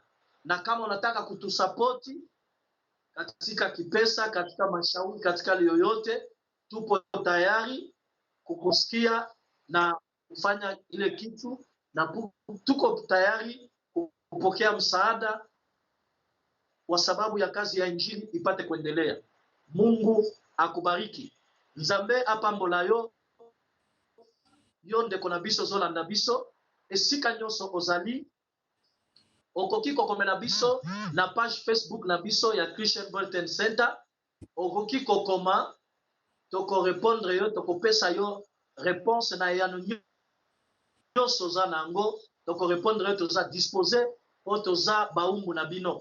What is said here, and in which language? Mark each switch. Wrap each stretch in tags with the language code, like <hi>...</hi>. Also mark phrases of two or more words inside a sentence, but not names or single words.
<sw>Na kama unataka kutusapoti katika kipesa, katika mashauri, katika yoyote, tupo tayari kukusikia na kufanya ile kitu, na tuko tayari kupokea msaada kwa sababu ya kazi ya injili ipate kuendelea. Mungu akubariki.</sw> <ln>Nzambe apambola yo ndeko na biso zolanda biso esika nyonso ozali. Okoki kokomela biso na page Facebook na biso ya Christian Brighton Center. Okoki kokoma toko répondre yo, toko pesa yo réponse na yano nyonso oza nango, toko répondre yo, toza disposé po toza baumbu na bino.</ln>